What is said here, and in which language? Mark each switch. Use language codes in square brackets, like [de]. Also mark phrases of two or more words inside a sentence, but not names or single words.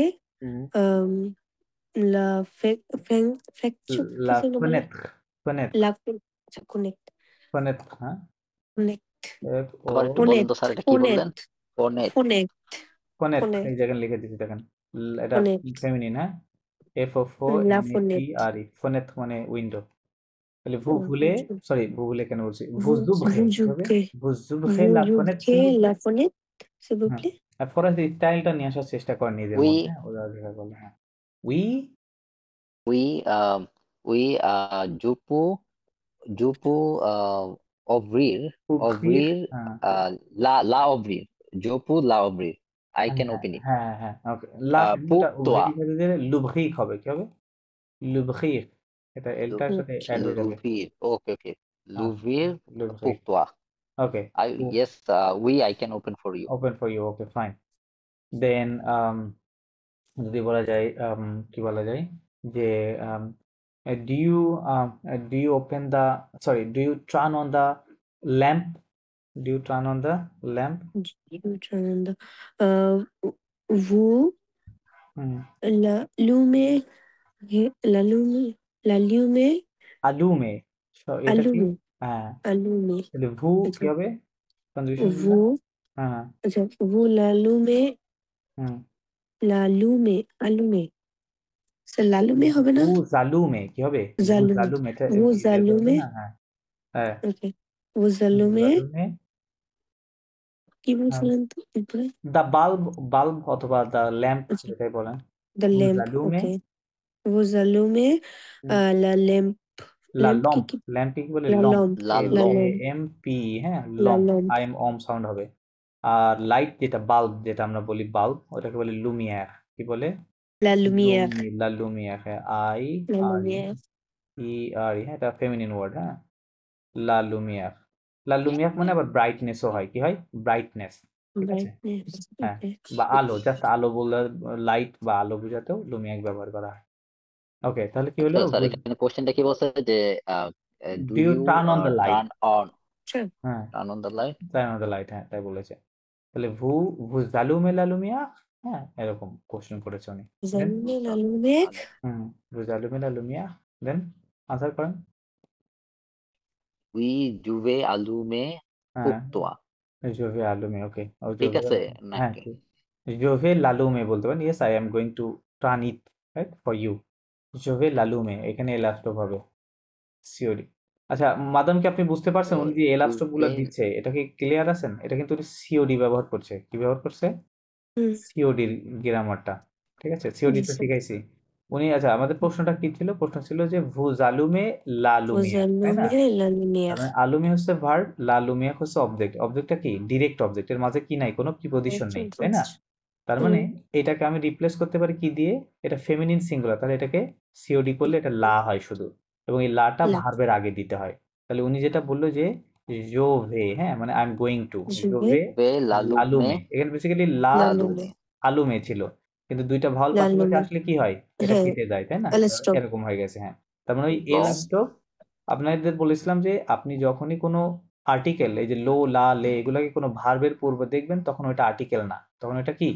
[fr] Mm. la facture La [hi] किसे ना बोले [fr] fenêtre, la अच्छा connect fenêtre, [bn] হ্যাঁ? [fr] connect F O [bn] আবার একটু বলুন তো স্যার, এটা কি বললেন? ফোনেট। [fr] connect fenêtre, connect [bn] এই জায়গায় লিখে দিচ্ছি দেখেন। এটা [fr] connect [bn] ফেমিনিন, হ্যাঁ? F O O [fr] la N A T fenêtre [bn] R E, fenêtre মানে উইন্ডো। তাহলে [fr] vous voulez, [bn] সরি [fr] vous voulez [bn] কেন বলছি? [fr] Vous vous ouvrez, [bn] কি হবে? [fr] ouvrez Vous ouvrez la fenêtre, s'il ouvrez vous la plaît? fenêtre s'il vous [bn] হ্যাঁ, [fr] plaît [bn] আর ফরাসি স্টাইলটা নিয়ে আসার চেষ্টা করেন নিজের [fr] উই [bn] মধ্যে, ওরা যেটা বলে, হ্যাঁ উই [fr] উই উই je peux ouvrir উভরির, ouvrir [bn] হ্যাঁ [fr] la ouvrir, je peux la ouvrir, [en] I [bn] হ্যাঁ [en] can [bn] হ্যাঁ [en] open it. [bn] হ্যাঁ হ্যাঁ ওকে লা কেন [fr] Pour [bn] এটা [fr] toi, ouvrir [bn] দিলে লুভরিক হবে, কি হবে? লুভরিক, এটা এলটার সাথে অ্যাড হয়ে যাবে, [fr] l'ouvrir, okay, [bn] হ্যাঁ [fr] l'ouvrir pour [bn] লুভরিক, [fr] toi. [bn] ওকে [en] Yes, we I can open for you. open for you, okay fine. then [bn] যদি বলা যায় কি বলা যায় যে [en] do you open the, sorry do you turn on the lamp, do you turn on the lamp, [fr] euh, vous l'allumez l'allumez l'allumez [bn] আলুমে, এটা কি? [fr] allumez [bn] হ্যাঁ [fr] allumez [bn] তাহলে ভু কি আচ্ছা হবে? কনজুগেশন গুলো, [fr] vous [bn] হ্যাঁ [fr] আচ্ছা vous l'allumez হুম [bn] allumez স্যার l'allumez হবে না [fr] vous allumez [bn] কি হবে? ভু [fr] জালুমে [bn] জালুমে, এটা [fr] vous [bn] এটা হবে [fr] allumez [bn] না, হ্যাঁ হ্যাঁ ওকে vous [fr] ভু allumez জালুমে, [bn] কি বলছিলেন তো এরপরে [en] the bulb, [bn] বাল্ব অথবা [en] the lamp [bn] আচ্ছা যেটাই বলেন, [en] the [fr] ভু [en] lamp [fr] জালুমে, [en] okay [fr] vous allumez la lampe লা lampe [bn] লম্প, ল্যাম্প কি বলে? [fr] la লম্প, lampe La এল la এ lampe, lampe এম পি, হ্যাঁ la লম্প, lampe [bn] আই এম অম সাউন্ড হবে। আর লাইট যেটা বাল্ব, যেটা আমরা বলি বাল্ব, ওটাকে বলে লুমিয়ার, কি বলে? [fr] la lumière la lumière, [bn] হ্যাঁ আই [fr] la আর ই lumière [bn] ই আর ই, হ্যাঁ এটা [en] feminine word, [bn] হ্যাঁ [fr] la lumière. la lumière [bn] মানে আবার ব্রাইটনেসও হয়, কি হয়? ব্রাইটনেস, ঠিক আছে, [en] brightness [bn] হ্যাঁ [en] okay [bn] বা আলো, জাস্ট আলো বললে, লাইট বা আলো বোঝাতেও লুমিয়ার ব্যবহার করা হয়। ওকে তাহলে কি হলো? আচ্ছা স্যার, এখানে কোশ্চেনটা কি বলছে যে [en] do do you ইউ turn on the light, turn on [bn] হ্যাঁ [en] turn on the light? turn on the light, [bn] হ্যাঁ তাই বলেছে। তাহলে [fr] vous allumez la lumière, [bn] হ্যাঁ এরকম কোশ্চেন করেছে উনি। [fr] vous [bn] দেন [fr] allumez la lumière vous allumez la lumière, [en] then answer [fr] করেন। oui je vais allumer [bn] হ্যাঁ [fr] পুক্তোয়া, je vais allumer, ওকে ও [bn] ঠিক [fr] জোভে, [bn] আছে হ্যাঁ নাকি? [fr] je vais l'allumer [bn] বলতে পারেন, [en] yes I am going to turn it right for you, [fr] je vais l'allumer, [bn] এখানে এলাস্টপ হবে সিওরি। আচ্ছা মাদামকে আপনি বুঝতে পারছেন উনি যে এলাস্টপ গুলা জুভে দিচ্ছে, এটা কি ক্লিয়ার আছেন? এটা কিন্তু উনি সিওডি ব্যবহার করছে, কি ব্যবহার করছে? সিওডির গ্রামারটা, ঠিক আছে সিওডি তো [en] yes [bn] শিখাইছি উনি। আচ্ছা আমাদের প্রশ্নটা কি ছিল? প্রশ্ন ছিল যে [fr] vous allumez la vous [bn] লুমিয়া, তাই না? [fr] allumez la [bn] তার [fr] lumière [bn] মানে আলুমি হচ্ছে ভার্ব, [fr] la lumière [bn] হচ্ছে অবজেক্ট। অবজেক্টটা কি? ডিরেক্ট অবজেক্ট, এর মাঝে কি নাই, কোনো প্রিপজিশন নেই, তাই না? তার মানে এটাকে আমি রিপ্লেস করতে পারি কি দিয়ে? এটা ফেমিনিন সিঙ্গুলার, তাহলে এটাকে সিওডি করলে এটা লা হয় শুধু, এবং এই লাটা [fr] la [bn] ভার্বের আগে দিতে হয়। তাহলে উনি যেটা বললো যে জোভে, হ্যাঁ মানে [en] I am going to, [fr] je vais জোভে je vais l'allumer [bn] লালুমে, এখানে বেসিক্যালি লা [fr] লালুমে, l'allumer [bn] আলুমে ছিল, কিন্তু দুইটা ভাওয়াল পাশাপাশি [fr] l'allumer [bn] আসলে কি হয়? এটা হ্যাঁ কেটে যায়, তাই না? [en] stop [bn] এরকম হয়ে গেছে, হ্যাঁ। তার মানে ওই এল এবং স্টপ, আপনাদের বলেছিলাম যে আপনি যখনই কোনো আর্টিকেল, এই যে লো লা লে এগুলোকে কোনো ভার্বের পূর্বে দেখবেন, তখন ওটা আর্টিকেল না, তখন ওটা কি?